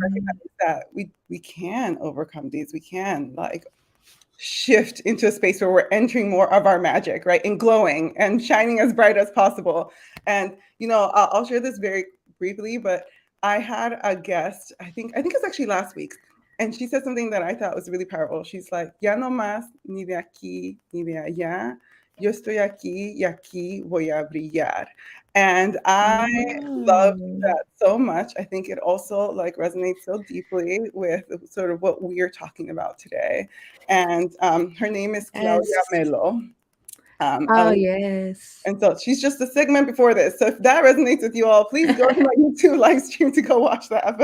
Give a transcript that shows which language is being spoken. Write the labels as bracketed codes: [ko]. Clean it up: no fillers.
[en] recognize that we can overcome these. We can like shift into a space where we're entering more of our magic, right? And glowing and shining as bright as possible. And I'll share this very briefly, but I had a guest, I think it's actually last week, and she said something that I thought was really powerful. [es] She's like, ya no más ni de aquí ni de allá. Yo estoy aquí y aquí voy a brillar. [en] And I love Oh. that so much. I think it also like resonates so deeply with sort of what we are talking about today. And her name is Claudia Yes. Melo. Oh, yes. And so she's just a segment before this. So if that resonates with you all, please go to my YouTube live stream to go watch that.